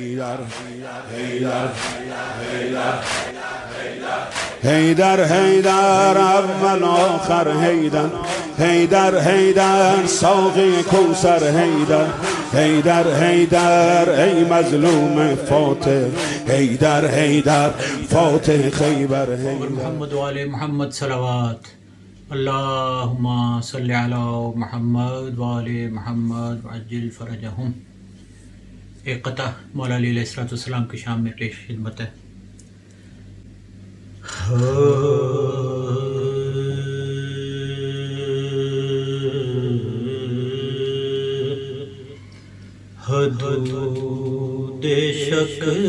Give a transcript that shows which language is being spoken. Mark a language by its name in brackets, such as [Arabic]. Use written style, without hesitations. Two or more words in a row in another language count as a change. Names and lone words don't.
[Urdu] حیدر حیدر اول آخر حیدر حیدر حیدر ساقی کوثر حیدر حیدر حیدر ای مظلوم فاتح حیدر حیدر فاتح خیبر حیدر [Arabic] محمد و آل محمد صلوات اللہم صلی علی محمد و آل محمد وعجل فرجہم. [Urdu] ایک قطع مولا علی علیہ السلام کی شام میں پیش خدمت ہے. حدود شک